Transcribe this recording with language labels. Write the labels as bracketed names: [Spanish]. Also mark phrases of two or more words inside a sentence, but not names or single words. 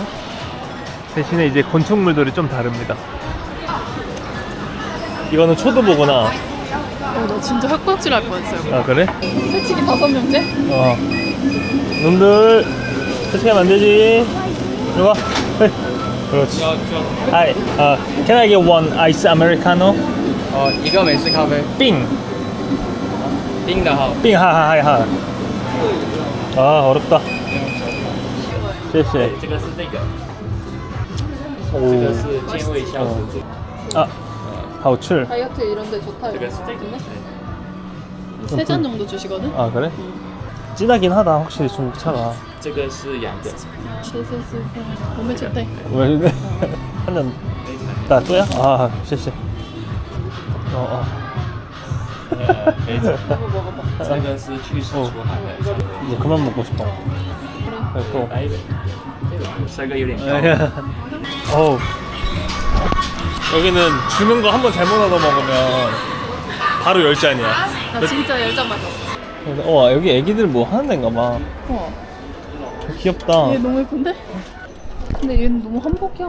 [Korean] 대신에 이제 건축물들이 좀 다릅니다. 이거는 초도보구나. 나 진짜 헛것질 할 뻔했어요. 아, 그래? 솔직히 5명째? 어. 놈들 설치하면 안 되지. 이리 와. 헤이. 그렇지. [English] Hi. Can I get one ice americano? [Chinese] 一个美式咖啡，冰冰的好。冰哈。 [Korean] 아, 어렵다. [Chinese] 谢谢. 这个是这个， [Korean] 오. [Chinese] 这个是健胃消食组。 아, 好吃. [Korean] 다이어트 이런 데 좋다 이런 거 같은데? 3잔 정도 주시거든? 아, 그래? 진하긴 하다. 확실히 좀 차가. [Chinese] 这个是羊的， [Korean] 몸에 좋대. 왜 이래? 한잔 나 또야? 아, [Chinese] 谢谢. [Korean] 어. [Chinese] 杯子，这个是去世除寒的， [Korean] 이제 그만 먹고 싶어. 그래, 또. [Chinese] 来一杯，这个有点高。 [Korean] 어우. 여기는 주는 거 한 번 잘못 얻어 먹으면 바로 10잔이야. 나 진짜 10잔 마셨어. 와, 여기 애기들 뭐 하는 데인가 봐. 귀엽다. 얘 너무 예쁜데? 근데 얘는 너무 한복이야.